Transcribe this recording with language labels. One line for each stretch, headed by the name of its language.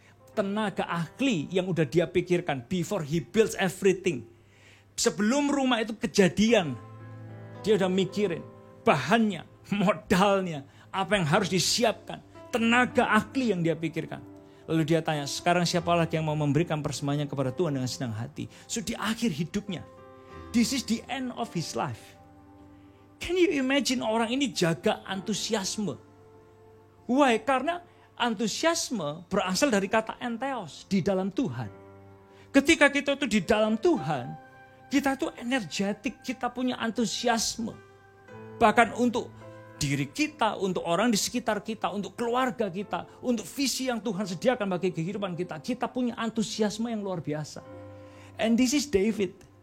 Indonesian: Tenaga ahli yang udah dia pikirkan
English: before he builds everything.
Indonesian: Sebelum rumah itu kejadian, dia udah mikirin bahannya, modalnya, apa yang harus disiapkan. Tenaga ahli yang dia pikirkan. Lalu dia tanya, sekarang siapa lagi yang mau memberikan persembahannya kepada Tuhan dengan senang hati?
English: So
Indonesian: di akhir hidupnya,
English: this is the end of his life. Can you imagine
Indonesian: orang ini jaga antusiasme?
English: Why?
Indonesian: Karena antusiasme berasal dari kata entheos, di dalam Tuhan. Ketika kita itu di dalam Tuhan, kita itu energetik, kita punya antusiasme. Bahkan untuk diri kita, untuk orang di sekitar kita, untuk keluarga kita, untuk visi yang Tuhan sediakan bagi kehidupan kita, kita punya antusiasme yang luar biasa.
English: And this is David.